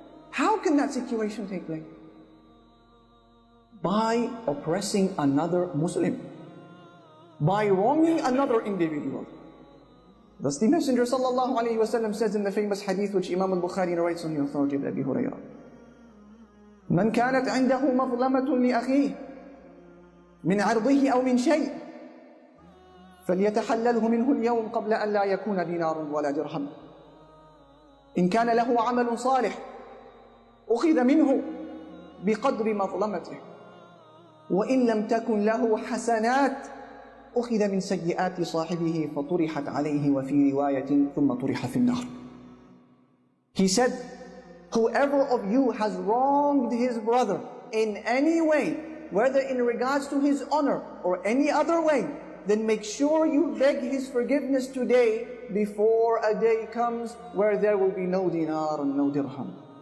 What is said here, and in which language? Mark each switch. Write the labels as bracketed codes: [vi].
[en] How can that situation take place? By oppressing another Muslim. By wronging another individual. Thus the Messenger sallallahu alayhi wa sallam says in the famous hadith which Imam al-Bukhari narrates on the authority of Abi Hurairah. [ar] من كانت عنده مظلمة لأخيه من عرضه أو من شيء فليتحلله منه اليوم قبل أن لا يكون دينار ولا درهم. إن كان له عمل صالح أخذ منه بقدر مظلمته وإن لم تكن له حسنات أخذ من سيئات صاحبه فطرحت عليه وفي رواية ثم طرح في النار. [en] He said, whoever of you has wronged his brother in any way, whether in regards to his honor or any other way, then make sure you beg his forgiveness today before a day comes where there will be no dinar and no dirham.